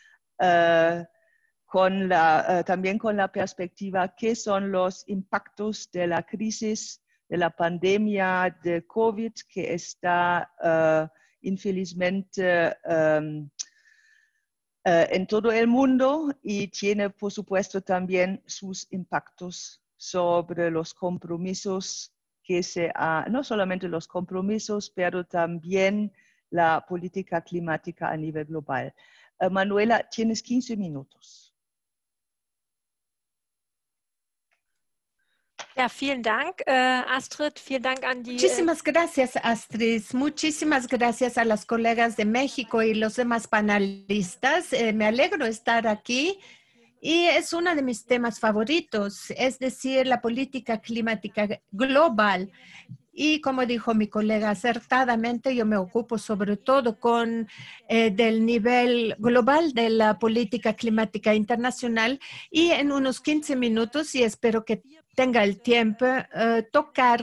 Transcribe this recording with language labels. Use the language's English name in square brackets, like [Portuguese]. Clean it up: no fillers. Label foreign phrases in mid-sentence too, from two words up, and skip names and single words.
[Spanish] también con la perspectiva qué son los impactos de la crisis de la pandemia de COVID que está infelizmente en todo el mundo y tiene, por supuesto, también sus impactos sobre los compromisos no solamente los compromisos, pero también la política climática a nivel global. Manuela, tienes 15 minutos. [German] Ja, vielen Dank, Astrid. Vielen Dank an die... [Spanish] Muchísimas gracias, Astrid. Muchísimas gracias a las colegas de México y los demás panelistas. Me alegro estar aquí y es uno de mis temas favoritos, es decir, la política climática global. Y como dijo mi colega acertadamente, yo me ocupo sobre todo del nivel global de la política climática internacional y en unos 15 minutos, y espero que tenga el tiempo, tocar